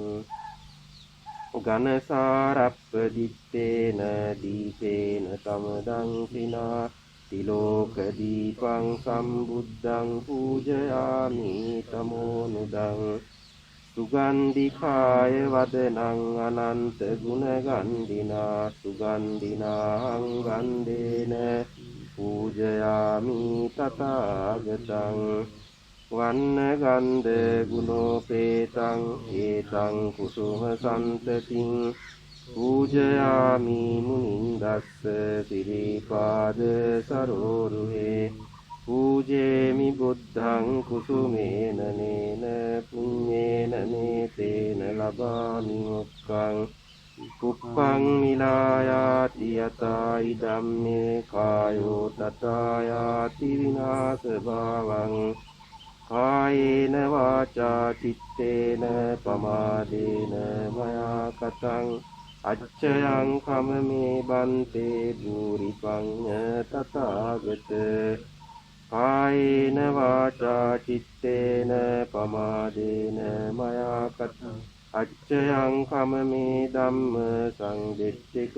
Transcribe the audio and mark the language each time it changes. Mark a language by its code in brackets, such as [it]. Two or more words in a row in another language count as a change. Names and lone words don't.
[pi] ඝනසාරප්පදිත්තේන දීපේන තමදං සිනා තිලෝක දීපං සම්බුද්ධං පූජයාමි තමෝනුදං සුගන්ධිකාය වදනං අනන්ත ගුණගන්ධිනා සුගන්ධිනාං ගන්ධේන පූජයාමි තථාගතං වන්න ගන්ධ ගුණෝපේතං ඒතං කුසුම සන්තතින් පූජයාමි මුනින්දස්ස සිරිපාද සරෝරුහේ පූජේමි බුද්ධං කුසුමේන නේන පුඤ්ඤේන නේතේන ලබාමි මොක්ඛං කුප්පං මිලායාති යතා ඉදම්මේ කායෝ තථායාති විනාශ භාවං කායේන වාචා චිත්තේන පමාදේන මයා කතං අච්චයං කමමේ බන්තේ භූරිපඤ්ඤ තථාගත කායේන වාචා චිත්තේන පමාදේන මයා කතං අච්චයං කමමේ ධම්ම සංදිට්ඨික